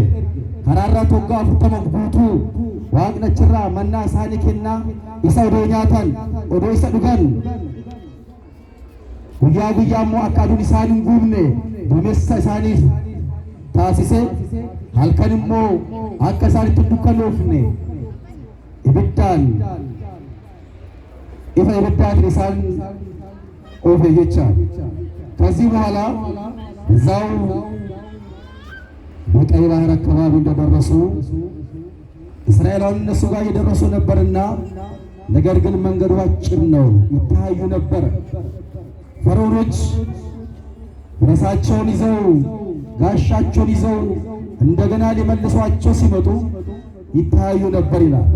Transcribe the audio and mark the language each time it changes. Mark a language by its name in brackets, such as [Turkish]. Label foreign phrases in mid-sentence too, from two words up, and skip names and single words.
[Oromo] karaa irratti waggaa 40 guutuu Waaqni achirraa mannaa isaanii kennaa, isa odoo nyaatan, odoo isa dhugan guyyaa guyyaa immoo akka aduun isaan hin gubne duumessa isaaniif taasise, halkan immoo akka isaan itti dukkanoofne ibiddaan ifa ibiddaatiin isaan oofe jecha. [Amharic] ከዚህ በኋላ እዛው በቀይ ባህር አካባቢ እንደደረሱ እስራኤላውያን እነሱ ጋር እየደረሱ ነበርና፣ ነገር ግን መንገዱ አጭር ነው፣ ይታዩ ነበር። ፈርዖኖች ራሳቸውን ይዘው ጋሻቸውን ይዘው እንደገና ሊመልሷቸው ሲመጡ ይታዩ ነበር ይላል።